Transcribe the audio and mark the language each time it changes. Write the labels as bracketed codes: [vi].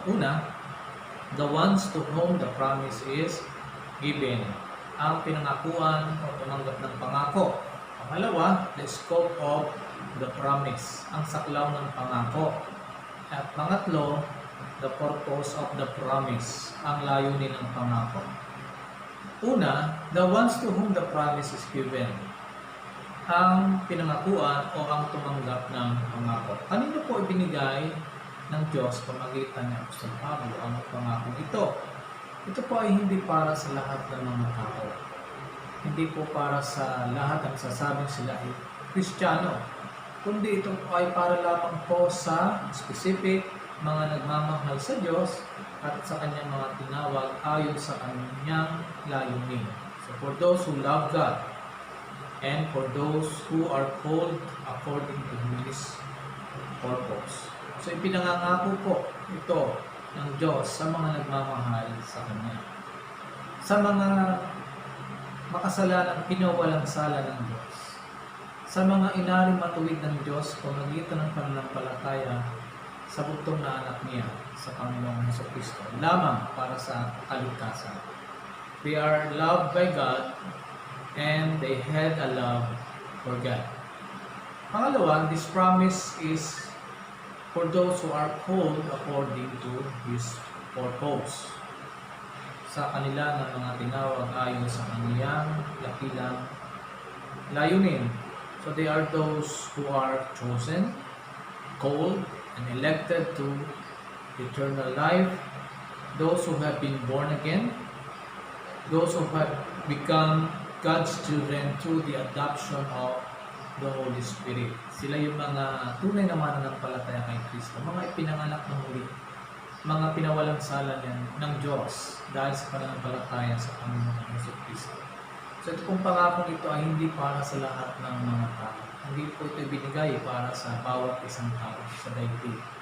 [tl] Una, [en] the ones to whom the promise is given. [tl] Ang pinangakuan o tumanggap ng pangako. [en] Pangalawa, the scope of the promise. [tl] Ang saklaw ng pangako. At pangatlo, [en] the purpose of the promise. [tl] Ang layunin ng pangako. [en] Una, the ones to whom the promise is given. [tl] Ang pinangakuan o ang tumanggap ng pangako. Kanino po ibinigay ng Diyos pamagitan ng Apostol Pablo ang pangako ito? Ito po ay hindi para sa lahat ng mga tao. Hindi po para sa lahat ang sasabing sila ay Kristiyano. Kundi ito po ay para lamang po sa specific mga nagmamahal sa Diyos at sa kanyang mga tinawag ayon sa kanyang layunin. [en] So for those who love God and for those who are called according to His purpose. [tl] So ipinangangako po ito ng Diyos sa mga nagmamahal sa Kanya. Sa mga makasalanang pinawalang sala ng Diyos. Sa mga inaring matuwid ng Diyos pamagitan ng pananampalataya sa bugtong na anak niya sa Panginoong Hesukristo lamang para sa kaligtasan. [en] We are loved by God and they had a love for God. [tl] Pangalawa, [en] this promise is for those who are called according to His purpose. [tl] Sa kanila ng mga tinawag ayon sa kaniyang dakilang layunin. [en] So they are those who are chosen, called, and elected to eternal life, those who have been born again, those who have become God's children through the adoption of the Holy Spirit. [tl] Sila yung mga tunay na mananampalataya kay Kristo, mga ipinanganak ng muli, mga pinawalang sala ng Diyos dahil sa pananampalataya sa Panginoong Jesucristo. So ito pong pangakong ito ay hindi para sa lahat ng mga tao. Hindi po ito binigay para sa bawat isang tao sa daigdig.